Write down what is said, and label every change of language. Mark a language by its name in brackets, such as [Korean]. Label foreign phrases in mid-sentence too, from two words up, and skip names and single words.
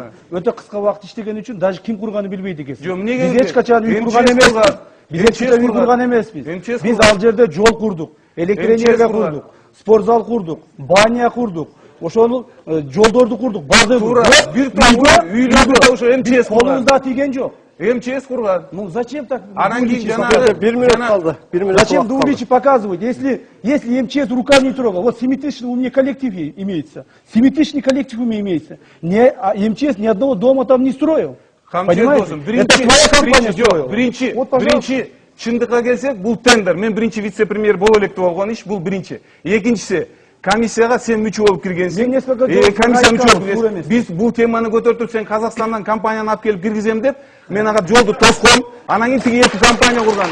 [Kyrgyz] Өтө кыска убакыт иштеген үчүн даже ким курганын билбейт экенсиң. Биз эч качан үй курган эмеспиз. Биз эч качан үй курган эмеспиз. Биз ал жерде жол курдук, электр энергия курдук, спортзал курдук, баня курдук. Ошол жолдорду курдук, бардыгы. Бир топ үйлөрдү ошо МЧС колубузда тийген жок. МЧС курган. [Russian] Ну зачем так? [Kyrgyz] Анан кийин жанагы 1 минут калды. 1 минут. [Russian] Зачем до уличи показывать? Если МЧС руками не трогал, вот 7-тысячный у меня коллектив имеется. 7-тысячный коллектив у меня имеется. МЧС ни одного дома там не строил. Понимаете? Это твоя компания строила. [Kyrgyz] Биринчи чындыкка келсек, бул тендер. Мен биринчи вице-премьер боло элек болгон иш, бул биринчи. Экинчиси, комиссияга сен мүчө болуп киргенсиң. Комиссия мүчө болуп киргенсиң. Биз бул теманы көтөртүп, сен Казакстандан компанияны алып келип киргизем деп, мен ага жолду тоском, анан кийин тиги эки компания курган.